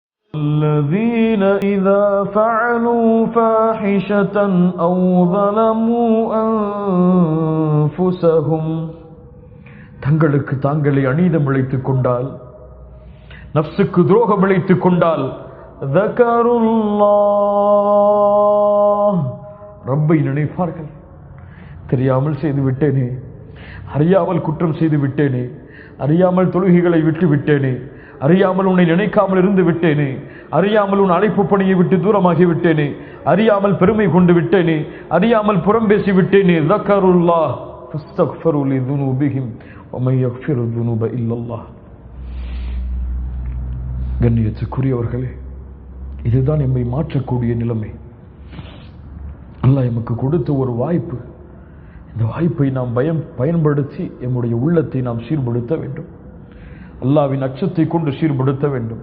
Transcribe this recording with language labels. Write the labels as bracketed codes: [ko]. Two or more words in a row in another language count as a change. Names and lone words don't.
[ar] الذين إذا فعلوا فاحشة أو ظلموا أنفسهم [ta] தங்களுக்கு தாங்களே அநீதம் இழைத்துக் கொண்டால், நஃப்ஸுக்கு துரோகம் இழைத்துக் கொண்டால், ذكروا ரப்பை நினைப்பார்கள். தெரியாமல் செய்து விட்டேனே, அறியாமல் குற்றம் செய்து விட்டேனே, அறியாமல் தொழுகைகளை விட்டு விட்டேனே, அறியாமல் உன்னை நினைக்காமல் இருந்து விட்டேனே, அறியாமல் உன் அழைப்பு பணியை விட்டு தூரமாகி விட்டேனே, அறியாமல் பெருமை கொண்டு விட்டேனே, அறியாமல் புறம் பேசி விட்டேனே. [ar] ذكروا فاستغفروا لذنوبهم ومن يغفر الذنوب إلا الله. [ta] கண்ணியத்துக்குரியவர்களே, இதுதான் எம்மை மாற்றக்கூடிய நிலைமை. அல்லாஹ் எமக்கு கொடுத்த ஒரு வாய்ப்பு. இந்த வாய்ப்பை நாம் பயன்படுத்தி எம்முடைய உள்ளத்தை நாம் சீர்படுத்த வேண்டும். அல்லாஹ்வின் அச்சத்தை கொண்டு சீர்படுத்த வேண்டும்.